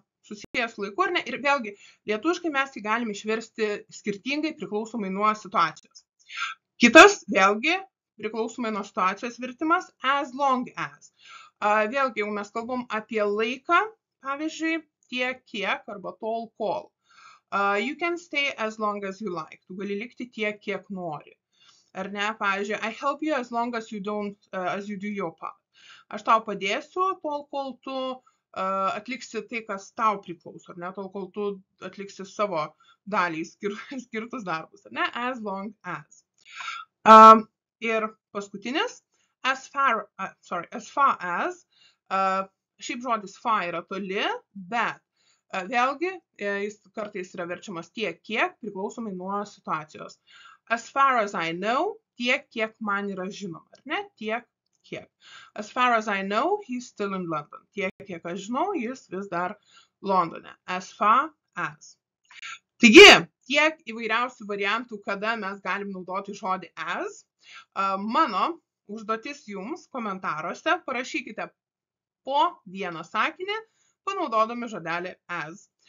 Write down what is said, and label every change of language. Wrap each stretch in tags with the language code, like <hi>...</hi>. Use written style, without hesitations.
<lt>Susijęs su laiku, ar ne? Ir vėlgi, lietuviškai mes jį galime išversti skirtingai priklausomai nuo situacijos. Kitas, vėlgi, priklausomai nuo situacijos vertimas, as long as. Vėlgi, jau mes kalbam apie laiką, pavyzdžiui, tiek kiek arba tol kol.</lt> <en>You can stay as long as you like.</en> <lt>Tu gali likti tiek, kiek nori.</lt> <en>Ar ne, pavyzdžiui, I help you as long as you do your part.</en> <lt>Aš tau padėsiu tol, kol tu atliksi tai, kas tau priklauso, ar ne, tol, kol tu atliksi savo dalį skirtus darbus, ar ne,</lt> <en>as long as.</en> <lt>Ir paskutinis, as far as, šiaip žodis far yra toli, bet vėlgi jis kartais yra verčiamas tiek, kiek, priklausomai nuo situacijos.</lt> <en>As far as I know,</en> <lt>tiek, kiek man yra žinoma, ar ne? Tiek, kiek.</lt> <en>As far as I know, he's still in London.</en> <lt>Tiek, kiek aš žinau, jis vis dar Londone. As far as. Taigi, tiek įvairiausių variantų, kada mes galim naudoti žodį as. Mano užduotis jums komentaruose parašykite po vieną sakinį, panaudodami žodelį as.</lt>